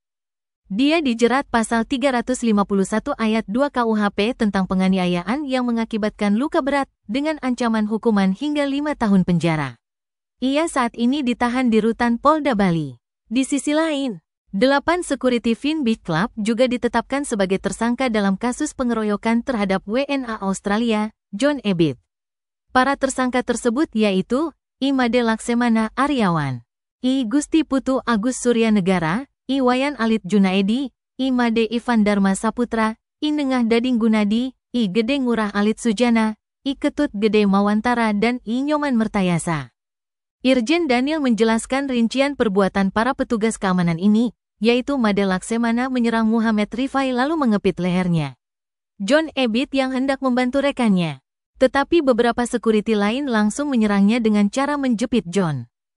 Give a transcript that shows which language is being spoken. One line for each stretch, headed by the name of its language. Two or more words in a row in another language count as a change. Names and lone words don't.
Indonesian: Dia dijerat pasal 351 ayat 2 KUHP tentang penganiayaan yang mengakibatkan luka berat dengan ancaman hukuman hingga 5 tahun penjara. Ia saat ini ditahan di rutan Polda Bali. Di sisi lain, 8 security Fin Beach Club juga ditetapkan sebagai tersangka dalam kasus pengeroyokan terhadap WNA Australia, John Ebit. Para tersangka tersebut yaitu Imade Laksamana Aryawan, I Gusti Putu Agus Surya Negara, Iwayan Alit Junaedi, Imade Ivan Dharma Saputra, I Nengah Dading Gunadi, I Gede Ngurah Alit Sujana, I Ketut Gede Mawantara dan I Nyoman Mertayasa. Irjen Daniel menjelaskan rincian perbuatan para petugas keamanan ini, yaitu Made Laksamana menyerang Muhammad Rifai lalu mengepit lehernya. John Ebit yang hendak membantu rekannya. Tetapi beberapa security lain langsung menyerangnya dengan cara menjepit John.